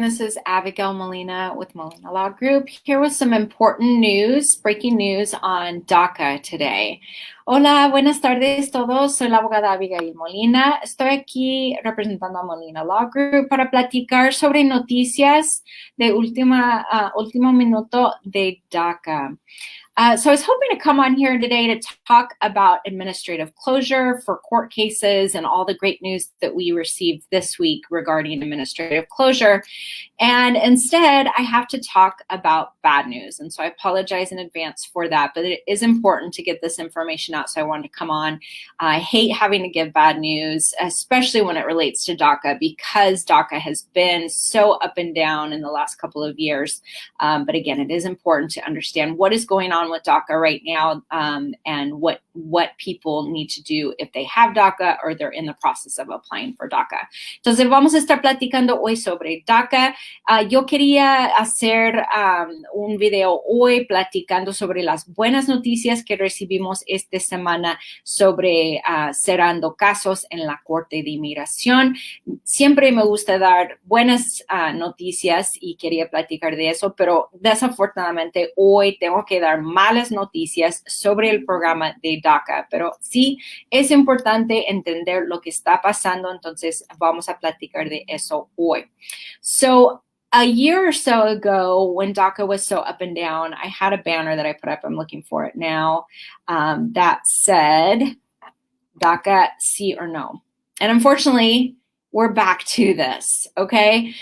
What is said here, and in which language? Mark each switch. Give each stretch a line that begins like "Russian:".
English: This is Abigail Molina with Molina Law Group, here with some important news, breaking news on DACA today.
Spanish: Hola, buenas tardes todos. Soy la abogada Abigail Molina. Estoy aquí representando a Molina Law Group para platicar sobre noticias de último minuto de DACA.
English: So I was hoping to come on here today to talk about administrative closure for court cases and all the great news that we received this week regarding administrative closure. And instead, I have to talk about bad news. And so I apologize in advance for that, but it is important to get this information out. So I wanted to come on. I hate having to give bad news, especially when it relates to DACA, because DACA has been so up and down in the last couple of years. But again, it is important to understand what is going on with DACA right now, and what people need to do if they have DACA or they're in the process of applying for DACA.
Spanish: Entonces vamos a estar platicando hoy sobre DACA. Yo quería hacer un video hoy platicando sobre las buenas noticias que recibimos esta semana sobre cerrando casos en la Corte de Inmigración. Siempre me gusta dar buenas noticias y quería platicar de eso, pero desafortunadamente hoy tengo que dar malas noticias sobre el programa de DACA. Pero sí es importante entender lo que está pasando, entonces vamos a platicar de eso hoy.
English: So a year or so ago, when DACA was so up and down, I had a banner that I put up. I'm looking for it now. That said, DACA, sí or no. And unfortunately, we're back to this, okay?